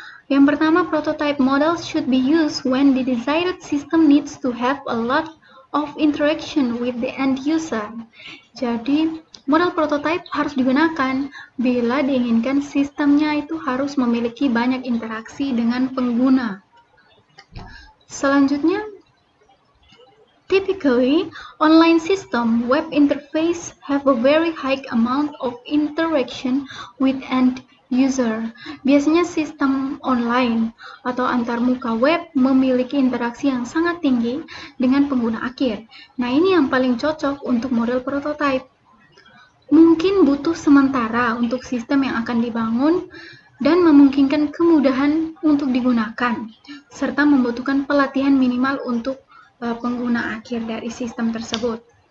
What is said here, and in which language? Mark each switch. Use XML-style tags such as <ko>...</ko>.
<id>Yang pertama,</id> <en>prototype models should be used when the desired system needs to have a lot of interaction with the end user.</en> <id>Jadi, model prototype harus digunakan bila diinginkan sistemnya itu harus memiliki banyak interaksi dengan pengguna. Selanjutnya,</id> <en>typically, online system web interface have a very high amount of interaction with end user.</en> <id>Biasanya sistem online atau antarmuka web memiliki interaksi yang sangat tinggi dengan pengguna akhir. Nah, ini yang paling cocok untuk model prototype. Mungkin butuh sementara untuk sistem yang akan dibangun dan memungkinkan kemudahan untuk digunakan, serta membutuhkan pelatihan minimal untuk pengguna akhir dari sistem tersebut.</id>